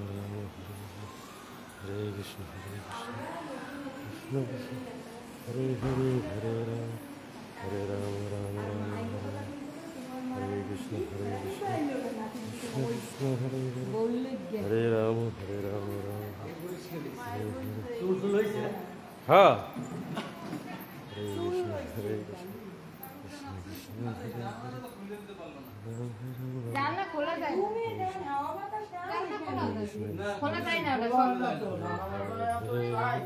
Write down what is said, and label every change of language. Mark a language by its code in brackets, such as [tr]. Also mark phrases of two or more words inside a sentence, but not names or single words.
[sa] Rama Hare Hare Hare Krishna Krishna Krishna Hare Hare Hare Rama Hare Rama Rama Rama Hare Krishna Krishna Krishna Hare Hare Hare Rama Hare Rama Rama हाँ Hare Krishna Krishna Krishna Hare Hare [bn] জানলা খোলা যায় জানলা খোলা যায় না ওটা বন্ধ